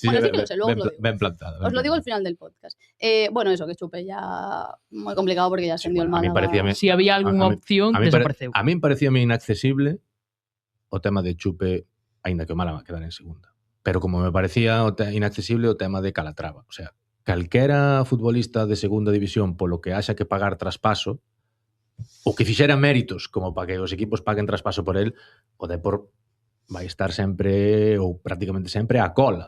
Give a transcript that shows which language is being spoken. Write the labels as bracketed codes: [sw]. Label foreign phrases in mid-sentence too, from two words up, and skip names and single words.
[es] Sí, Bueno, sí [gl] ben- [es] que lo sé, luego [gl] ben- [es] os lo digo. [gl] ben plantada. [es] Os lo digo al final del podcast. Bueno, eso, que Chupe ya muy complicado porque ya ascendió el bueno, a mí Málaga. [gl] parecíame- [es] Si había algunha a mí- [gl] opción, desapareceu. A min parecíame inaccesible o tema de Chupe, aínda que o Málaga quedara en segunda. Pero como me parecía inaccesible o tema de Calatrava. [es] O sea, [gl] calquera futbolista de segunda división polo que haxa que pagar traspaso ou que fixera méritos como para que os equipos paguen traspaso por él, o Depor vai estar sempre ou prácticamente sempre a cola.